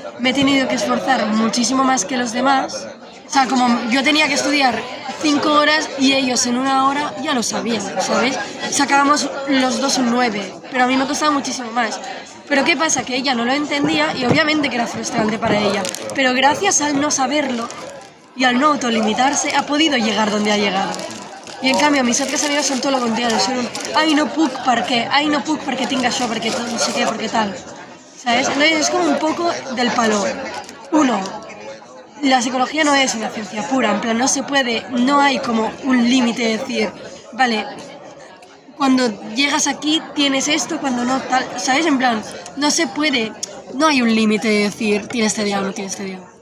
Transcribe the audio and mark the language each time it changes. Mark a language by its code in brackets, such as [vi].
[es] Me he tenido que esforzar muchísimo más que los demás. O sea, como yo tenía que estudiar 5 horas y ellos en 1 hora ya lo sabían, ¿sabes? Sacábamos los dos un 9, pero a mí me costaba muchísimo más. Pero ¿qué pasa? Que ella no lo entendía y obviamente que era frustrante para ella. Pero gracias al no saberlo y al no autolimitarse, ha podido llegar donde ha llegado. [ca] I en canvi, mis altres amigas són tot el contrari, són un ai, no puc perquè tinc això, perquè no sé què, perquè tal. [es] ¿Sabes? Entonces es como un poco del palo. Uno, la psicología no es una ciencia pura, en plan, no se puede, no hay como un límite de decir, vale, cuando llegas aquí tienes esto, cuando no tal, ¿sabes? En plan, no se puede, no hay un límite de decir tienes TDA o no tienes TDA.